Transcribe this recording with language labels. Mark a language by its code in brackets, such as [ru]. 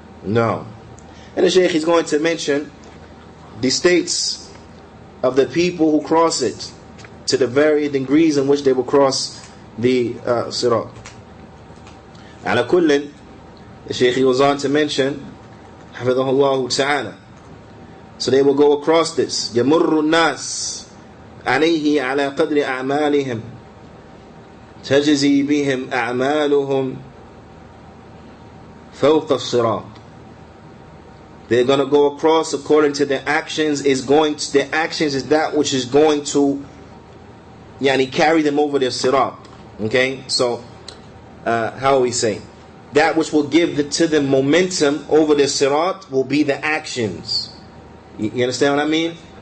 [en] And the Shaykh is going to mention the states of the people who cross it to the varied degrees in which they will cross the sirat. Ala kullin, the Shaykh goes on to mention, Hafidhahullah Ta'ala. So they will go across this. [ar] يَمُرُّ النَّاسِ عَلَيْهِ عَلَى قَدْرِ أَعْمَالِهِمْ. تجزي بهم أعمالهم فوق الصراط. [en] They're going to go across according to their actions. Their actions is that which is going to carry them over their sirat. Okay, so how we say that which will give to them momentum over their sirat will be the actions. You understand what I mean?